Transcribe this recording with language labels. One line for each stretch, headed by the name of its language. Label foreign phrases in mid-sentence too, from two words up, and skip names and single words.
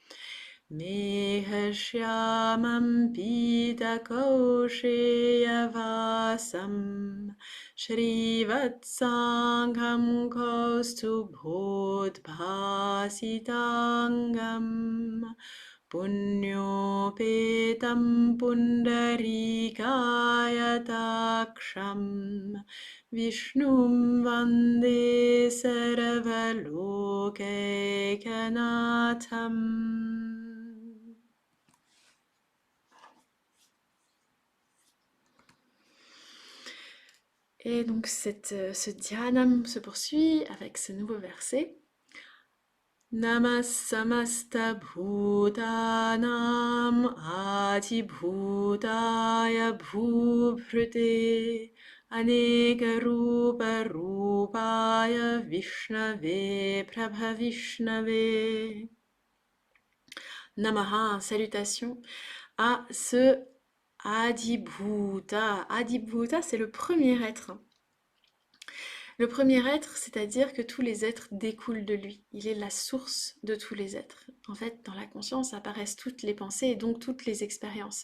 Sanskrit: मेघश्यामं पीतकौशेय वासं श्रीवत्साङ्कं कौस्तुभोद्भासिताङ्गं पुण्योपेतं पुण्डरीकायताक्षं विष्णुं वन्दे सर्वलोकैकनाथम्.
French: Et donc ce dhyanam se poursuit avec ce nouveau verset.
Sanskrit: नमः समस्त भूतानाम् आदिभूताय भूभृते अनेक रूप रूपाय विष्णवे प्रभविष्णवे. Namaha,
French: salutation à ce Adibhuta. Adibhuta, c'est le premier être. Le premier être, c'est-à-dire que tous les êtres découlent de lui. Il est la source de tous les êtres. En fait, dans la conscience apparaissent toutes les pensées et donc toutes les expériences.